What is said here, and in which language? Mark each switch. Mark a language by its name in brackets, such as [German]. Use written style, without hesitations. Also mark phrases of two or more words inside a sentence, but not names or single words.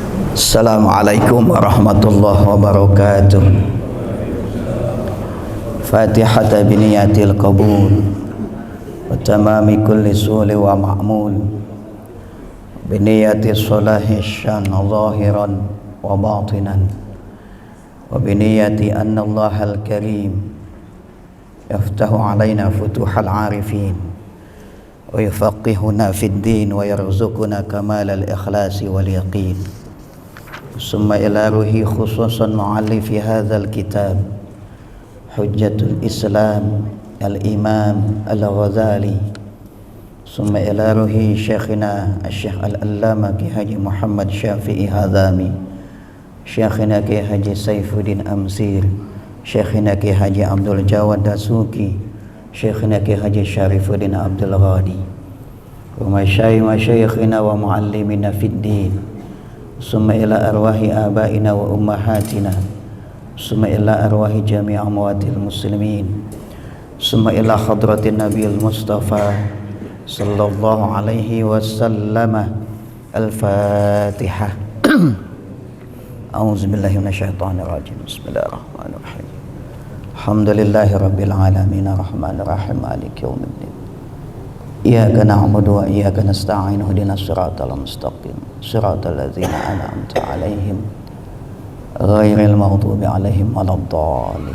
[Arabic] السلام عليكم ورحمة الله وبركاته. الفاتحة بنية القبول وتمام كل سؤل ومأمول بنية صلاح الشأن ظاهرا وباطنا وبنية أن الله الكريم يفتح علينا فتوح العارفين ويفقهنا في الدين ويرزقنا كمال الإخلاص واليقين. ثم إلى روح خصوصا مؤلف هذا الكتاب حجة الإسلام الإمام الغزالي. ثم إلى روح شيخنا Syekh Al-Allama Ki Haji Muhammad Syafi'i Hadhami, syekhina Ki Haji Saifuddin Amsir, syekhina Ki Haji Abdul Jawad Dasuki, syekhina Ki Haji Syarifuddin Abdul Ghani, ومشايخنا ومعلمينا في الدين. ثم إلى أرواح آبائنا وأمهاتنا ثم إلى أرواح جميع أموات المسلمين ثم إلى حضرة النبي المصطفى صلى الله عليه وسلم. Al-Fatihah. أعوذ بالله من الشيطان الرجيم. بسم الله الرحمن الرحيم الحمد لله رب العالمين الرحمن الرحيم مالك يوم الدين. إياك نعبد وإياك نستعين اهدنا الصراط المستقيم صراط الذين أنعمت عليهم غير المغضوب عليهم ولا الضالين.